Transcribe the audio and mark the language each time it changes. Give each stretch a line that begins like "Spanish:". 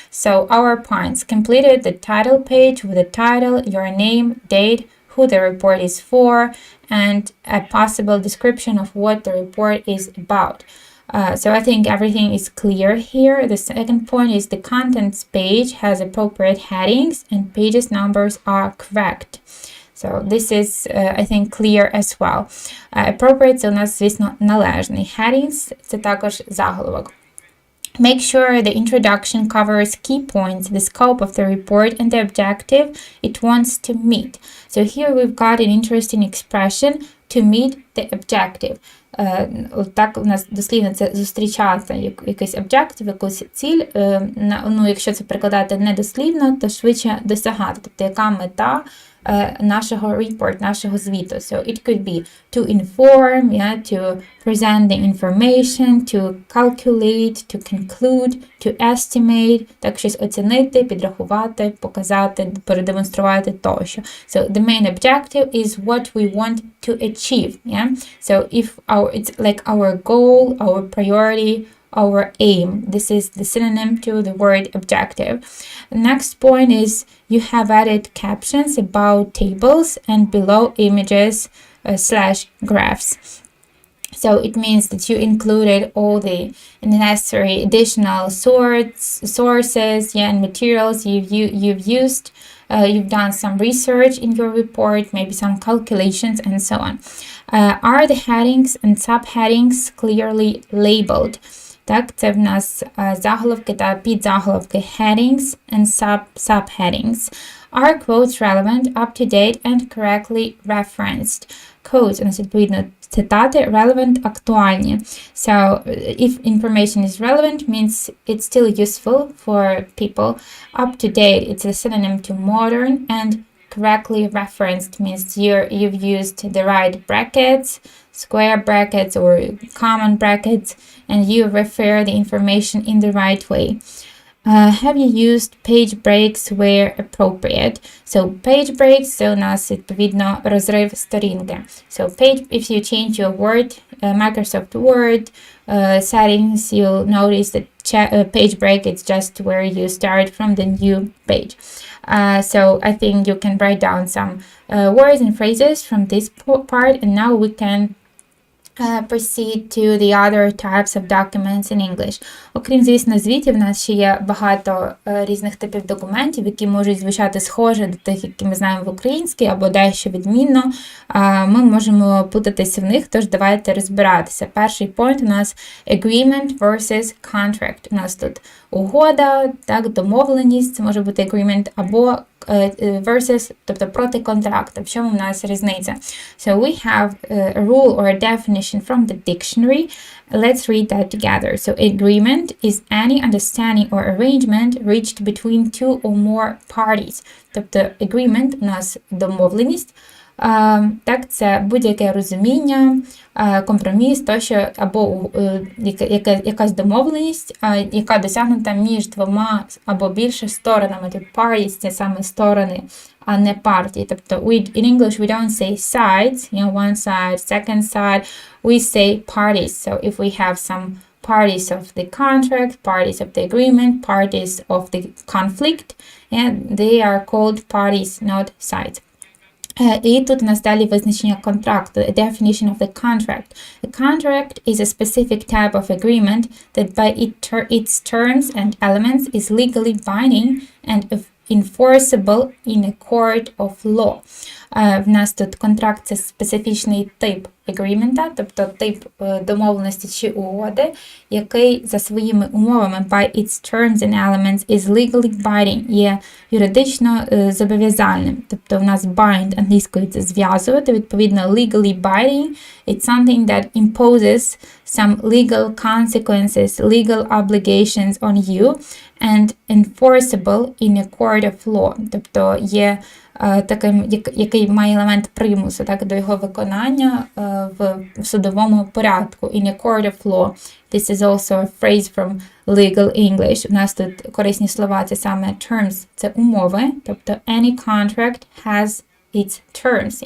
English: So our points: completed the title page with the title, your name, date, who the report is for, and a possible description of what the report is about. So I think everything is clear here. The second point is the contents page has appropriate headings and pages numbers are correct. So this is, I think, clear as well.
Ukrainian: Appropriate – це у нас, звісно, належний. Headings – це також заголовок.
English: Make sure the introduction covers key points, the scope of the report, and the objective it wants to meet. So here we've got an interesting expression, to meet the objective.
Ukrainian: Так у нас дослівно це зустрічати якийсь objective, якусь ціль. Ну, якщо це перекладати не дослівно, то швидше досягати. Тобто, яка мета нашого report, нашого звіту.
English: So it could be to inform, to present the information, to calculate, to conclude, to estimate,
Ukrainian: так щось оцінити, підрахувати, показати, продемонструвати тощо.
English: So the main objective is what we want to achieve. So if it's like our goal, our priority, our aim. This is the synonym to the word objective. The next point is you have added captions about tables and below images / graphs. So it means that you included all the necessary additional sources and materials you've used. You've done some research in your report, maybe some calculations and so on. Are the headings and subheadings clearly labeled?
Ukrainian: Так, це в нас заголовки та підзаголовки,
English: headings and subheadings. Are quotes relevant, up-to-date and correctly referenced?
Ukrainian: Quotes, у нас відповідно цитати, relevant, актуальні.
English: So, if information is relevant, means it's still useful for people. Up-to-date, it's a synonym to modern, and correctly referenced means you've used the right brackets, square brackets or common brackets, and you refer the information in the right way. Have you used page breaks where appropriate? So page breaks,
Ukrainian: це у нас відповідно розрив сторінки.
English: So if you change your Word, Microsoft Word settings, you'll notice that page break is just where you start from the new page. So I think you can write down some words and phrases from this part, and now we can proceed to the other types of documents in English.
Ukrainian: Окрім, звісно, звітів, в нас ще є багато різних типів документів, які можуть звучати схоже до тих, які ми знаємо в українській, або дещо відмінно. Ми можемо плутатися в них, тож давайте розбиратися. Перший point у нас
English: agreement versus contract.
Ukrainian: У нас тут угода, так, домовленість, це може бути agreement, або versus, тобто проти контракту. В чому в нас різниця?
English: So we have a rule or a definition from the dictionary. Let's read that together. So agreement is any understanding or arrangement reached between two or more parties.
Ukrainian: Тобто agreement у нас домовленість. Так, це будь-яке розуміння, компроміс, тощо, або якась домовленість, яка досягнута між двома або більше сторонами. Тут parties – це саме сторони, а не партії. Тобто
English: in English we don't say sides, one side, second side, we say parties. So if we have some parties of the contract, parties of the agreement, parties of the conflict, and they are called parties, not sides.
Ukrainian: І тут у нас далі визначення контракту,
English: a definition of the contract. A contract is a specific type of agreement that by its terms and elements is legally binding and enforceable in a court of law.
Ukrainian: В нас тут контракт – це специфічний тип агрімента, тобто тип домовленості чи угоди, який за своїми умовами
English: by its terms and elements is legally binding,
Ukrainian: є юридично зобов'язальним. Тобто в нас bind англійською – це зв'язувати, відповідно
English: legally binding – it's something that imposes some legal consequences, legal obligations on you and enforceable in a court of law.
Ukrainian: Тобто є який має елемент примусу, так, до його виконання в судовому порядку.
English: In a court of law. This is also a phrase from legal English.
Ukrainian: У нас тут корисні слова, це саме terms, це умови, тобто
English: any contract has its terms.